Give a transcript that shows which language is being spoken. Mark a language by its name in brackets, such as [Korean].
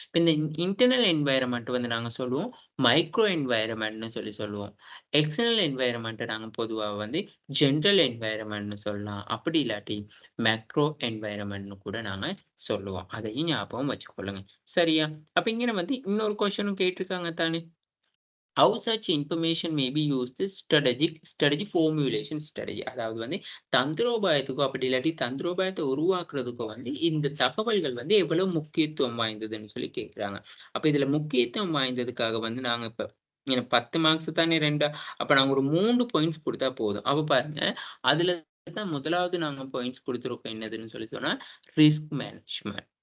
[Tamil] இந்த internal environment வந்து நாங்க சொல்லுவோம் மைக்ரோ என்வாயர்மெண்ட்னு சொல்லி சொல்லுவோம். எக்ஸ்டர்னல் என்வாயர்மெண்ட் நாங்க பொதுவா வந்து ஜென்ரல் என்வாயர்மெண்ட்னு சொல்லலாம். அப்படி இல்லாட்டி மேக்ரோ என்வாயர்மெண்ட்னு கூட நாங்க சொல்லுவோம். அதையும் ஞாபகம் வச்சுக்கொள்ளுங்க. சரியா? அப்ப இங்க வந்து இன்னொரு கொஸ்டினும் கேட்டிருக்காங்க தானே? [English] How such information may be used is strategy formulation strategy. [Tamil] அதாவது வந்து தந்திரோபாயத்துக்கோ அப்படி இல்லாட்டி தந்திரோபாயத்தை உருவாக்குறதுக்கோ வந்து இந்த தகவல்கள் வந்து எவ்வளவு முக்கியத்துவம் வாய்ந்ததுன்னு சொல்லி கேட்குறாங்க. அப்ப இதுல முக்கியத்துவம் வாய்ந்ததுக்காக வந்து நாங்க இப்ப எனக்கு 10 மார்க்ஸ் தானே 2 அப்ப நாங்க ஒரு 3 பாயிண்ட்ஸ் குடுத்தா போதும். அப்ப பாருங்க அதுல தான் முதலாவது நாங்க பாயிண்ட்ஸ் குடுத்துருக்கோம் என்னதுன்னு சொல்லி சொன்னா ரிஸ்க் மேனேஜ்மென்ட்.